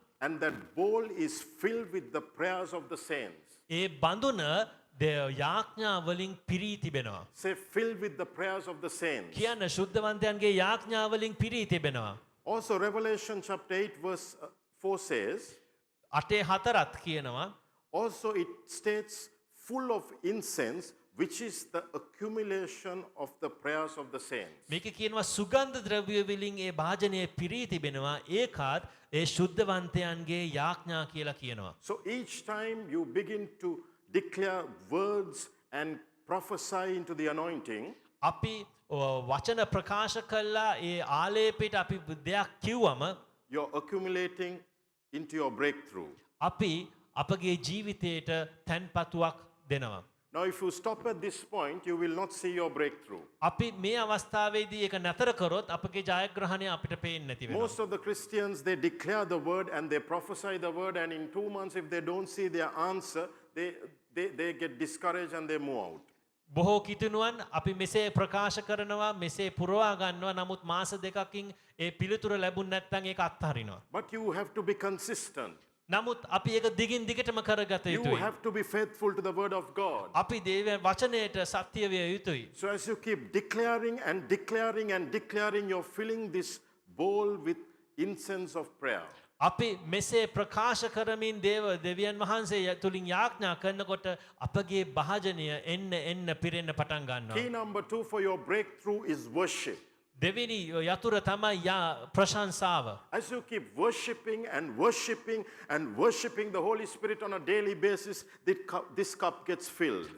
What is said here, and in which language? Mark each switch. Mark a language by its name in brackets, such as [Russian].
[English] and that bowl is filled with the prayers of the saints. [Sinhala] ඒ බඳුන යාඥා වලින් පිරී තිබෙනවා. [English] Say, filled with the prayers of the saints. [Sinhala] කියන්න ශුද්ධවන්තයන්ගේ යාඥා වලින් පිරී තිබෙනවා. [English] Also, Revelation chapter 8, verse 4 says, [Sinhala] 8:4 කියනවා. [English] also it states, full of incense, which is the accumulation of the prayers of the saints. [Sinhala] මේක කියනවා සුගන්ධ ද්‍රව්‍ය වලින් ඒ භාජනය පිරී තිබෙනවා. ඒකත් ඒ ශුද්ධවන්තයන්ගේ යාඥා කියලා කියනවා. [English] So each time you begin to declare words and prophesy into the anointing, [Sinhala] අපි වචන ප්‍රකාශ කළා ඒ ආලේපයට අපි දෙයක් කිව්වම [English] you're accumulating into your breakthrough. [Sinhala] අපි අපගේ ජීවිතයට තැන්පතුවක් දෙනවා. [English] Now, if you stop at this point, you will not see your breakthrough. [Sinhala] අපි මේ අවස්ථාවේදී ඒක නතර කරොත් අපගේ ජයග්‍රහණය අපිට පේන්නේ නැති වෙනවා. [English] Most of the Christians, they declare the word and they prophesy the word, and in 2 months, if they don't see their answer, they get discouraged and they move out. [Sinhala] බොහෝ කිතුණුවන් අපි මෙසේ ප්‍රකාශ කරනවා මෙසේ පුරවා ගන්නවා නමුත් මාස දෙකකින් ඒ පිළිතුර ලැබුණ නැත්නම් ඒක අත්හරිනවා. [English] But you have to be consistent. [Sinhala] නමුත් අපි ඒක දිගින් දිගටම කරගත [English] You [Sinhala] යුතුයි. [English] have to be faithful to the word of God. [Sinhala] අපි දේව වචනයට සත්‍ය විය යුතුයි. [English] So as you keep declaring and declaring and declaring, you're filling this bowl with incense of prayer. [Sinhala] අපි මෙසේ ප්‍රකාශ කරමින් දෙවියන් වහන්සේ තුලින් යාඥා කරනකොට අපගේ භාජනය එන්න පිරෙන්න පටන් ගන්නවා. [English] Key number 2 for your breakthrough is worship. [Sinhala] දෙවෙනි යතුර තමයි ප්‍රශංසාව. [English] As you keep worshiping and worshiping and worshiping the Holy Spirit on a daily basis, this cup gets filled.